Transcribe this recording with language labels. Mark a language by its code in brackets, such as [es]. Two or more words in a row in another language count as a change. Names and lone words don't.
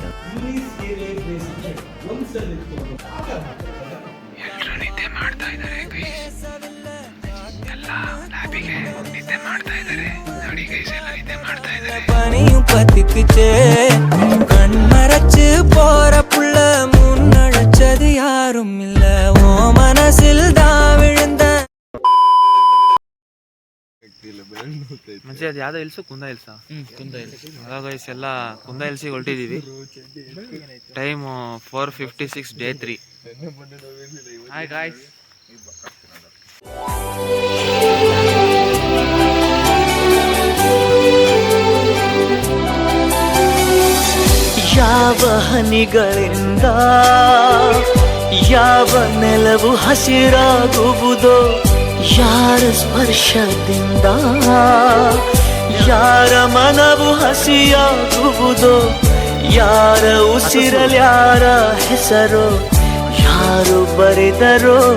[kn] ಎಲ್ರು ನಿದ್ದೆ ಮಾಡ್ತಾ ಇದ್ದಾರೆ ಗೈಸ್, ಎಲ್ಲ ಲ್ಯಾಬಿಗೆ ನಿದ್ದೆ ಮಾಡ್ತಾ ಇದ್ದಾರೆ ನೋಡಿ ಗೈಸ್, ಎಲ್ಲ ನಿದ್ದೆ ಮಾಡ್ತಾ ಇದ್ದಾರೆ. [ta] பனியும் பத்திக்குச்சே கண் மறைச்சு போற புள்ள முன்னழைச்சது யாரும் இல்ல ஓ மனசில் தான் விழுந்த [kn] ಮುಂಚೆ ಅದು ಯಾವ್ದೋ ಹಿಲ್ಸು, ಕುಂದ ಹಿಲ್ಸ. ಅದ ಗೈಸ್, ಎಲ್ಲ ಕುಂದ ಹಿಲ್ಸಿಗೆ ಹೊರಟಿದೀವಿ. [en] time 4:56 day 3. hi guys. [kn] ಯಾವ ಹನಿಗಳಿಂದ ಯಾವ ನೆಲವು ಹಸಿರಾಗುವುದೋ ಯಾರ ಸ್ಪರ್ಶದಿಂದ ಯಾರ ಮನವು ಹಸಿಯಾಗುವುದೋ ಯಾರ ಉಸಿರಲ್ಯಾರ ಹೆಸರೋ ಯಾರು ಬರೆದರೋ